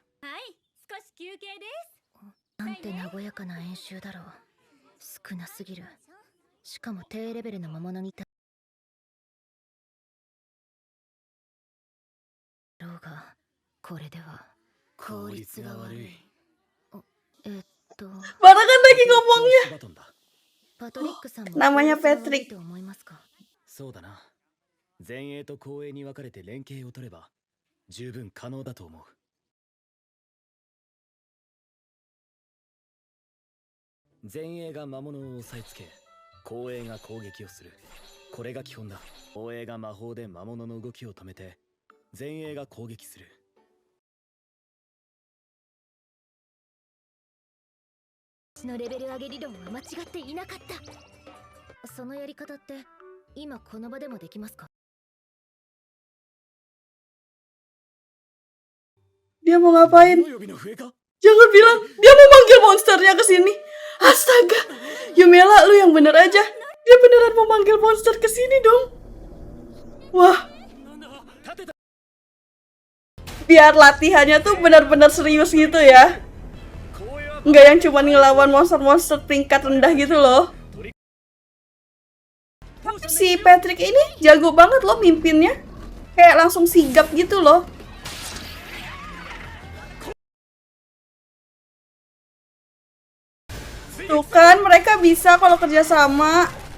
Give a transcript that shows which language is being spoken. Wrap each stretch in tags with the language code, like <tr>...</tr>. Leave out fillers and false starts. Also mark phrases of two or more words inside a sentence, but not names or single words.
<ja>はい、少し休憩です。なんて和やかな演習だろう。少なすぎる。しかも低レベルの魔物に対ろうが、これでは効率が悪い。</ja> <id>Barengan lagi ngomongnya.</id> <ja>バトンだ。パトリックさんも</ja> <id>namanya</id> <ja>効率が悪い Patrick と思いますか？そうだな。前衛と後衛に分かれて連携を取れば十分可能だと思う。前衛が魔物を押さえつけ、後衛が攻撃をする。これが基本だ。後衛が魔法で魔物の動きを止めて、前衛が攻撃する。私のレベル上げ理論は間違っていなかった。そのやり方って今この場でもできますか？</ja> <id>Dia mau ngapain?</id> <ja>呼びの笛か？</ja> <id>Jangan bilang dia mau manggil monsternya ke sini. Astaga. Yumela, lu yang bener aja. Dia beneran mau manggil monster ke sini dong. Wah,</id> <ja>なんだ？立てた。</ja> <id>biar latihannya tuh benar-benar serius gitu ya.</id> <ja>後衛は</ja> <id>Nggak yang cuman ngelawan monster-monster tingkat rendah gitu loh. Tapi si Patrick ini jago banget loh mimpinnya. Kayak langsung sigap gitu loh. Tuh kan, mereka bisa kalau kerja sama.</id>